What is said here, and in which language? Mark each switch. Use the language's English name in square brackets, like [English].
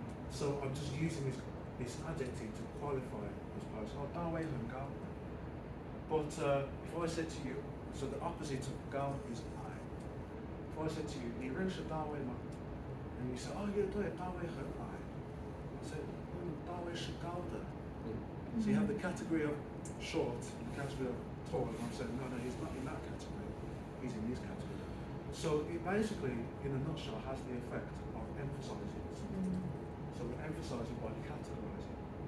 [English] So I'm just using this adjective to qualify this person. [Chinese] 大卫很高. [English] But if I said to you, so the opposite of 高 is high. If I said to you, [Chinese] 你认识大卫吗? [English] And you say, oh yeah, [Chinese] 对, 大卫很矮. [English] I said, [Chinese] 大卫是高的. [English] So you have the category of short, the category of tall, and I'm saying, no, he's not in that category. He's in this category. So it basically, in a nutshell, has the effect of emphasizing something. So we're emphasizing by categorizing.